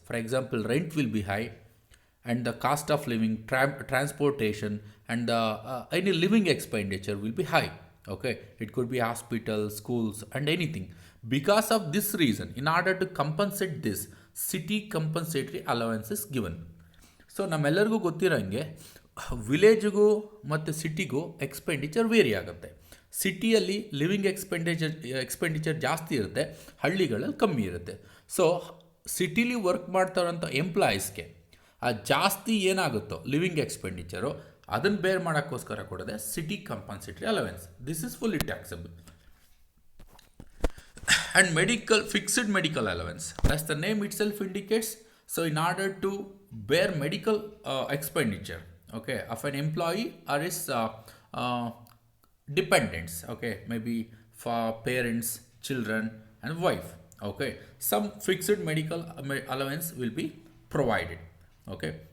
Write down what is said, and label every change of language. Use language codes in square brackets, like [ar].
[en] For example, rent will be high, and the cost of living, transportation, and the any living expenditure will be high. Okay, it could be hospitals, schools, and anything. Because of this reason, in order to compensate this, city compensatory allowance is given. [kn] So ನಮ್ಮೆಲ್ಲರಿಗೂ ಗೊತ್ತಿರೋಂಗೆ ವಿಲೇಜ್ಗೂ ಮತ್ತು ಸಿಟಿಗೂ expenditure very ಆಗುತ್ತೆ. ಸಿಟಿಯಲ್ಲಿ living expenditure ಜಾಸ್ತಿ ಇರುತ್ತೆ, ಹಳ್ಳಿಗಳಲ್ಲಿ ಕಮ್ಮಿ ಇರುತ್ತೆ. So ಸಿಟಿಲಿ ವರ್ಕ್ ಮಾಡ್ತಾರಂಥ ಎಂಪ್ಲಾಯೀಸ್ಗೆ ಆ ಜಾಸ್ತಿ ಏನಾಗುತ್ತೋ ಲಿವಿಂಗ್ ಎಕ್ಸ್ಪೆಂಡಿಚರು, ಅದನ್ನು ಬೇರ್ ಮಾಡೋಕ್ಕೋಸ್ಕರ ಕೊಡೋದೆ city ಕಂಪನ್ಸೇಟರಿ allowance. [en] This is fully taxable. And fixed medical allowance. As the name itself indicates, So in order to bear medical expenditure, okay, of an employee or his uh, dependents, okay, maybe for parents, children, and wife, okay, some fixed medical allowance will be provided, okay.